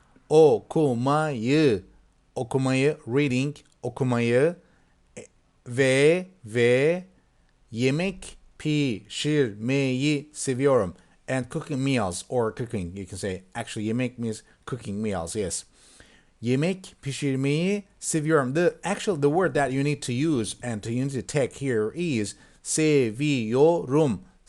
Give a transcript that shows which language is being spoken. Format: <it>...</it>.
<tr>Okumayı,</tr> <en>reading,</en> <tr>okumayı. Ve yemek pişirmeyi seviyorum.</tr> <en>And cooking meals, or cooking, you can say. Actually, yemek means cooking meals, yes.</en> <tr>Yemek pişirmeyi seviyorum.</tr> <en>The word that you need to use and you need to take here is seviyorum.</en>